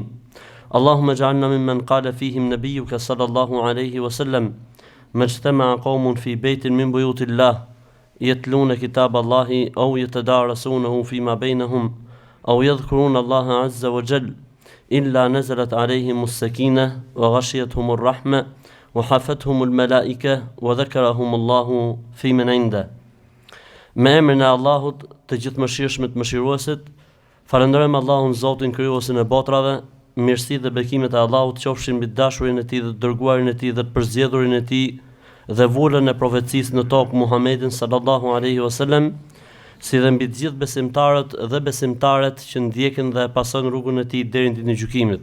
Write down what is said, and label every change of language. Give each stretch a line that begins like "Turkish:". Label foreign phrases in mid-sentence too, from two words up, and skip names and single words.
Arabic: اللهم اجعلنا ممن قال فيهم نبيك صلى الله عليه وسلم: ما اجتمع قوم في بيت من بيوت الله يتلون كتاب الله أو يتدارسونه فيما بينهم أو يذكرون الله عز وجل إلا نزلت عليهم السكينة وغشيتهم الرحمة وحفتهم الملائكة وذكرهم الله في من عنده.
Albanian: Me emrin e Allahut, të gjithëmëshirshmit mëshiruesit, falenderojmë Allahun Zotin krijuesin e botrave, mirësitë dhe bekimet e Allahut qofshin mbi dashurin e tij dhe të dërguarin e tij dhe të përzgjedhurin e tij dhe vullën e profecisë në tokë Muhammedin
Arabic: صلى الله عليه وسلم,
Albanian: si dhe mbi të gjithë besimtarët dhe besimtaret që ndjekin dhe pasojnë rrugën e tij deri në ditën e gjykimit.